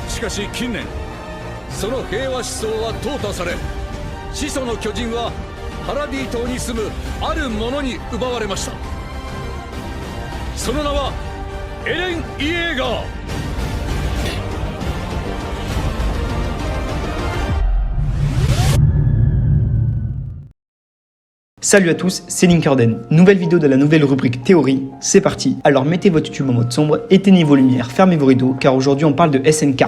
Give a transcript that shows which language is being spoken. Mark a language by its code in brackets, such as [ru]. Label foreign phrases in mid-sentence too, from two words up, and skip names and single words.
[ja] しかし近年その平和思想は淘汰され、始祖の巨人はパラディ島に住むある者に奪われました。その名はエレン・イエーガー。 [fr] Salut à tous, c'est Linkerden. Nouvelle vidéo de la nouvelle rubrique théorie, c'est parti. Alors mettez votre YouTube en mode sombre, éteignez vos lumières, fermez vos rideaux, car aujourd'hui on parle de SNK.